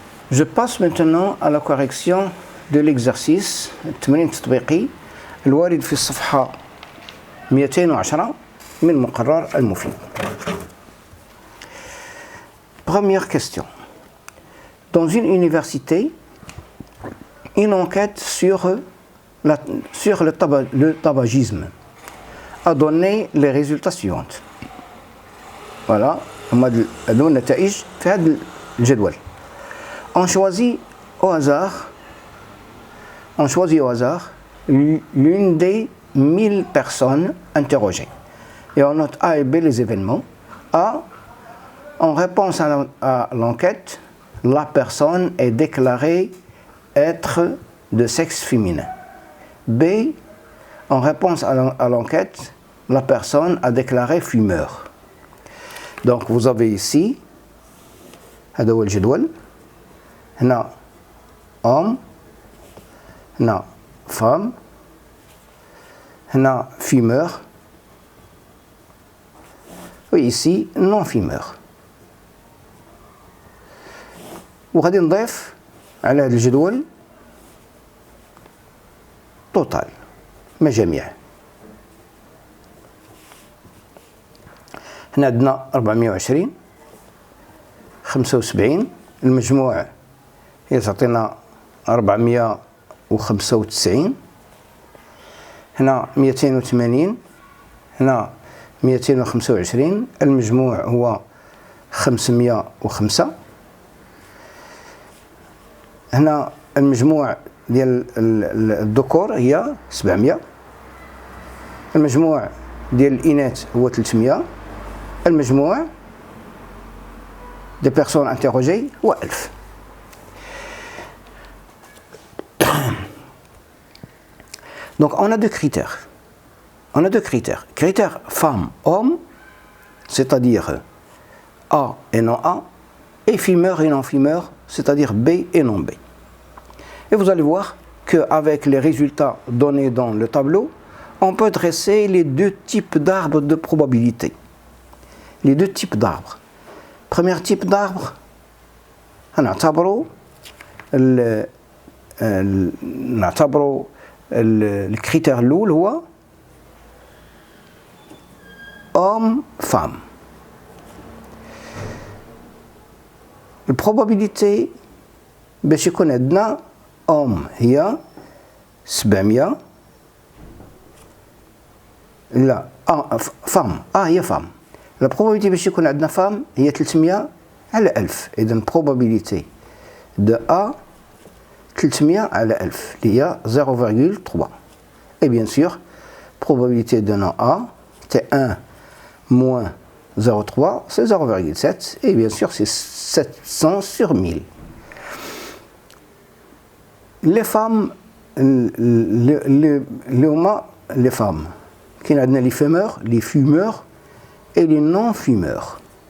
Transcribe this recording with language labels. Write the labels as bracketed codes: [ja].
[fr] Je passe maintenant à la correction de l'exercice [ar] التمرين التطبيقي الوارد في الصفحة 210 من مقرر المفيد. [fr] Première question. Dans une université, une enquête sur le tabagisme a donné les résultats suivants. [ar] Voilà, النتائج في هذا الجدول. [fr] On choisit au hasard l'une des 1000 personnes interrogées. Et on note A et B les événements. A, en réponse à l'enquête, la personne est déclarée être de sexe féminin. B, en réponse à l'enquête, la personne a déclaré fumeur. Donc vous avez ici, [ar] هذا هو الجدول. هنا [fr] homme, هنا femme, هنا fumeur, et ici non fumeur. [ar] وغادي نضيف على هذا الجدول توتال مجاميع. هنا عندنا 420 75 المجموع هي تعطينا 495. هنا 280 هنا 225 المجموع هو 505. هنا المجموع ديال الذكور هي 700. المجموع ديال الإناث هو 300. المجموع [fr] des personnes interrogées [ar] هو 1000. [fr] Donc on a deux critères. Critère femme-homme, c'est-à-dire A et non A, et fumeur et non-fumeur, c'est-à-dire B et non B. Et vous allez voir qu'avec les résultats donnés dans le tableau, on peut dresser les deux types d'arbres de probabilité. Les deux types d'arbres. Premier type d'arbre, [ar] نعتبروا الكريتير الأول هو [fr] homme femme. [ar] البروبابيليتي باش يكون عندنا homme هي 700. لا femme هي femme. [fr] La probabilité [ar] باش يكون عندنا femme هي 300 على 1000. إذن [fr] probabilité de A [ar] 300 على 1000 اللي هي 0,3. [fr] Et bien sûr, probabilité de non A, c'est 1 moins 0,3, c'est 0,7. Et bien sûr, c'est 700 sur 1000. Les femmes, les femmes, qui ont les fumeurs et les non-fumeurs.